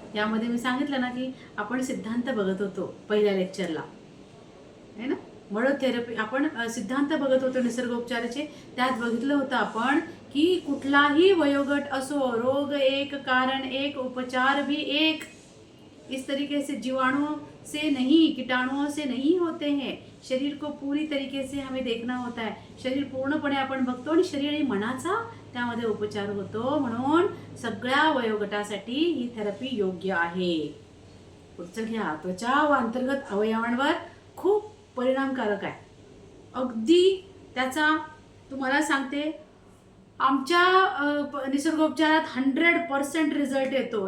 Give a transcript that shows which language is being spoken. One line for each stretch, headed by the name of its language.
Marathi: यामध्ये मी सांगितलं ना की आपण सिद्धांत बघत होतो पहिल्या लेक्चरला आहे ना. मड थेरपी आपण सिद्धांत बघत होतो निसर्गोपचाराचे. त्यात बघितलं होतं आपण की कुठलाही वयोगट असो, रोग एक, कारण एक, उपचार भी एक.
Hindi: इस तरीके से जीवाणुओं से नहीं, कीटाणुओं से नहीं होते हैं. शरीर को पूरी तरीके से हमें देखना होता है.
Marathi: शरीर पूर्णपणे आपण बघतो आणि शरीर आणि मनाचा त्यामध्ये उपचार होतो. म्हणून सगळ्या वयोगटासाठी ही थेरपी योग्य आहे. पुढचं घ्या. त्वचा व अंतर्गत अवयवांवर खूप परिणामकारक आहे. अगदी त्याचा तुम्हाला सांगते, आमच्या निसर्गोपचारात 100% रिझल्ट येतो.